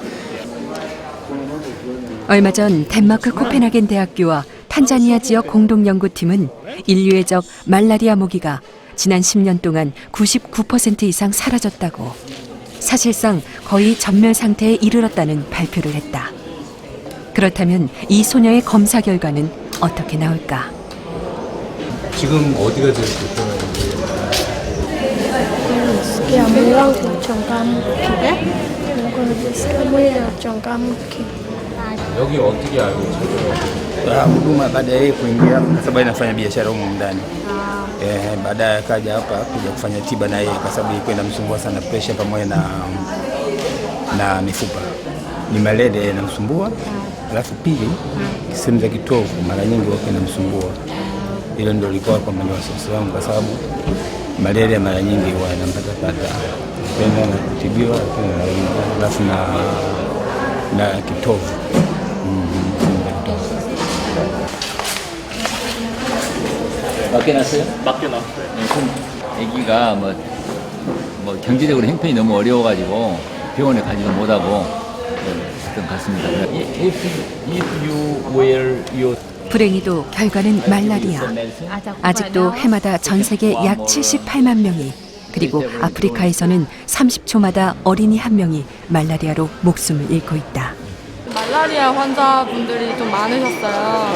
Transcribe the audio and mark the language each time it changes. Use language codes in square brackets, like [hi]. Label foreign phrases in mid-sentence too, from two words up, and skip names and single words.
[ko] 얼마 전 덴마크 코펜하겐 대학교와 탄자니아 지역 공동연구팀은 인류의 적 말라리아 모기가 지난 10년 동안 99% 이상 사라졌다고, 사실상 거의 전멸 상태에 이르렀다는 발표를 했다. 그렇다면 이 소녀의 검사 결과는 어떻게 나올까? 지금 어디가 제일 불편한지? [sw] Sikia mwili wangu uchangamke, najisikia mwili uchangamke. [ko] 여기 어떻게 알고 찾아요? [sw] Huduma baada ya yeye kuingia, kwa sababu anafanya biashara huko ndani. Baadaye akaja hapa kuja kufanya tiba na yeye, kwa sababu ilikuwa inamsumbua sana pressure pamoja na mifupa. Ni malaria inamsumbua, alafu pili sehemu za kitovu mara nyingi huwa inamsumbua. Hilo ndio lilikuwa kwa maana wasiwasi wangu, kwa sababu malaria mara nyingi huwa inampata kwenda na kutibiwa, alafu na kitovu. [ko] 맡겨놨어요? 맡겨놨어요. 아기가 뭐 경제적으로 형편이 너무 어려워가지고 병원에 가지도 못하고 그런 것 같습니다. [en] If you wear your [ko] 불행히도 결과는 말라리아. 아직도 해마다 전 세계 약 78만 명이, 그리고 아프리카에서는 30초마다 어린이 한 명이 말라리아로 목숨을 잃고 있다. 말라리아 환자분들이 좀 많으셨어요.